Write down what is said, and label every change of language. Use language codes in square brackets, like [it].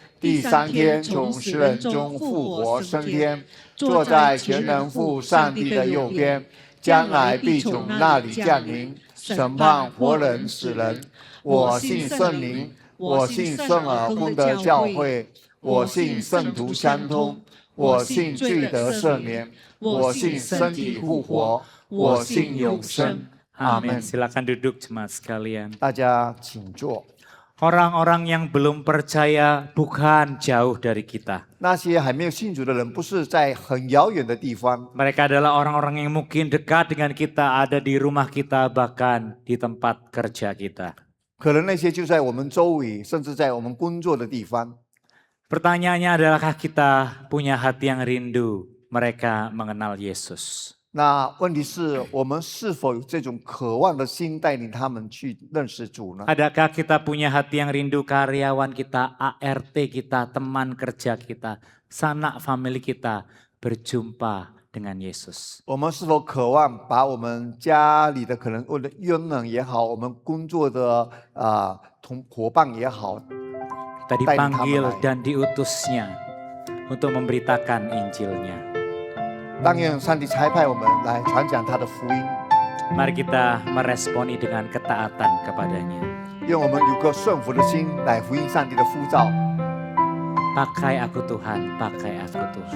[zh] 第三天从死人中复活升天，坐在全能父上帝的右边，将来必从那里降临，审判活人死人。我信圣灵，我信圣而公的教会，我信圣徒相通，我信罪得赦免，我信身体复活，我信永生。阿 [id] Amin. [zh] 门。 [id] Silakan duduk jemaat sekalian. [zh] 大家请坐。 [id] Orang-orang yang belum percaya bukan jauh dari kita. [zh] 那些还没有信主的人，不是在很遥远的地方， [id] Mereka adalah orang-orang yang mungkin dekat dengan kita, ada di rumah kita, bahkan di tempat kerja kita. [zh] 可能那些就在我们周围，甚至在我们工作的地方。 [id] Pertanyaannya adalahkah kita punya hati yang rindu mereka mengenal Yesus? [zh] 那问题是我们是否有这种渴望的心，带领他们去认识主呢？ [id] Adakah kita punya hati yang rindu karyawan kita, ART kita, teman kerja kita, sanak family kita berjumpa dengan Yesus? [zh] 我们是否渴望把我们家里的可能我的佣人也好，我们工作的伙伴也好， [id] Kita dipanggil dan diutusnya untuk memberitakan Injilnya. [zh] 但愿上帝差派我们来传讲他的福音， [id] Mari kita meresponi dengan ketaatan kepadanya. [zh] 愿我们有个顺服的心来回应上帝的呼召。 [id] Pakai aku Tuhan, pakai aku Tuhan.